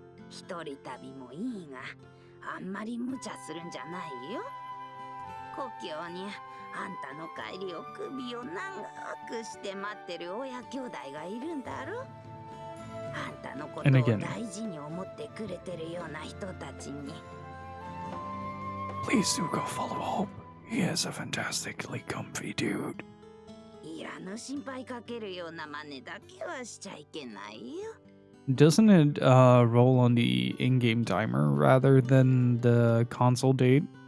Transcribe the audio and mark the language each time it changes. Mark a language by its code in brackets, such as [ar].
[ja] 一人旅もいいが、あんまり無茶するんじゃないよ。故郷にあんたの帰りを首を長くして待ってる親兄弟がいるんだろ。あんたのことを大事に思ってくれてるような人たちに。 [en] Please do go follow Hope. He is a fantastically comfy dude. [ja] いらぬ心配かけるような真似だけはしちゃいけないよ。 [en] Doesn't it roll on the in-game timer rather than the console date?